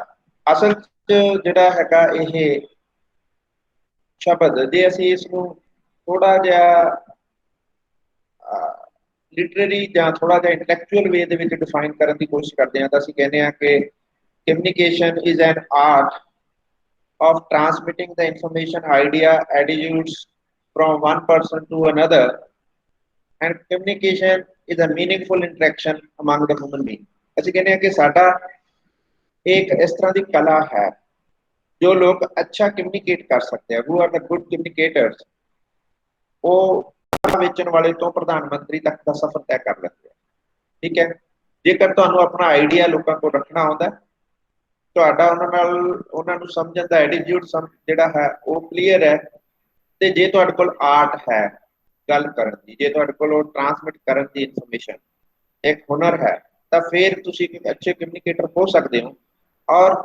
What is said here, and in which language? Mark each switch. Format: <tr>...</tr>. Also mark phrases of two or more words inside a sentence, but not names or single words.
<pa>ਅਸਲ 'ਚ ਜਿਹੜਾ ਹੈਗਾ ਇਹ ਸ਼ਬਦ, ਜੇ ਅਸੀਂ ਇਸ ਨੂੰ ਥੋੜਾ ਜਿਹਾ ਲਿਟਰੇਰੀ ਜਾਂ ਥੋੜਾ ਜਿਹਾ</pa> <en>intellectual way</en> <pa>ਦੇ ਵਿੱਚ ਡਿਫਾਈਨ ਕਰਨ ਦੀ ਕੋਸ਼ਿਸ਼ ਕਰਦੇ ਹਾਂ ਤਾਂ ਅਸੀਂ ਕਹਿੰਦੇ ਹਾਂ ਕਿ</pa> <en>communication is an art of transmitting the information, idea, attitudes from one person to another, and communication is a meaningful interaction among the human being।</en> <pa>ਅਸੀਂ ਕਹਿੰਦੇ ਹਾਂ ਕਿ ਸਾਡਾ ਇੱਕ ਇਸ ਤਰ੍ਹਾਂ ਦੀ ਕਲਾ ਹੈ ਜੋ ਲੋਕ ਅੱਛਾ ਕਮਿਊਨੀਕੇਟ ਕਰ ਸਕਦੇ ਆ,</pa> <en>who are the good communicators,</en> <pa>ਉਹ ਵੇਚਣ ਵਾਲੇ ਤੋਂ ਪ੍ਰਧਾਨ ਮੰਤਰੀ ਤੱਕ ਦਾ ਸਫ਼ਰ ਤੈਅ ਕਰ ਲੈਂਦੇ ਆ। ਠੀਕ ਹੈ, ਜੇਕਰ ਤੁਹਾਨੂੰ ਆਪਣਾ ਆਈਡੀਆ ਲੋਕਾਂ ਕੋਲ ਰੱਖਣਾ ਆਉਂਦਾ, ਤੁਹਾਡਾ ਉਹਨਾਂ ਨੂੰ ਸਮਝਣ ਦਾ ਐਟੀਟਿਊਡ ਜਿਹੜਾ ਹੈ ਉਹ ਕਲੀਅਰ ਹੈ, ਤੇ ਜੇ ਤੁਹਾਡੇ ਕੋਲ ਆਰਟ ਹੈ ਗੱਲ ਕਰਨ ਦੀ, ਜੇ ਤੁਹਾਡੇ ਕੋਲ ਉਹ ਟਰਾਂਸਮਿਟ ਕਰਨ ਦੀ ਇਨਫੋਰਮੇਸ਼ਨ ਇੱਕ ਹੁਨਰ ਹੈ, ਤਾਂ ਫਿਰ ਤੁਸੀਂ ਇੱਕ ਅੱਛੇ ਕਮਿਊਨੀਕੇਟਰ ਹੋ ਸਕਦੇ ਹੋ।</pa>